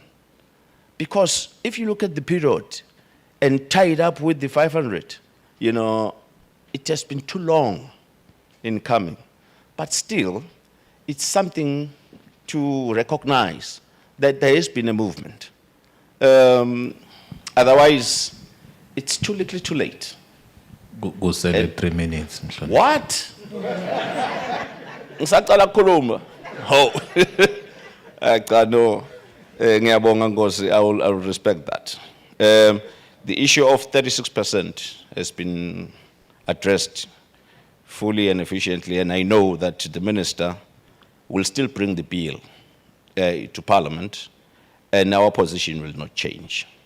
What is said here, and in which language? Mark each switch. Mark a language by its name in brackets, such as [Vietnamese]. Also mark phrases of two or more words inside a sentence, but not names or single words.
[English] Because if you look at the period and tie it up with the 500, it has been too long in coming. But still, it's something to recognize that there has been a movement. Otherwise, it's too little too late. Go say 3 minutes. Mhlonishwa. What? [Swati] Ngisacala ukukhuluma. Ho. Cha no. Ngiyabonga Nkosi, [English] I will respect that. The issue of 36% has been addressed fully and efficiently, and I know that the minister will still bring the bill to Parliament, and our position will not change.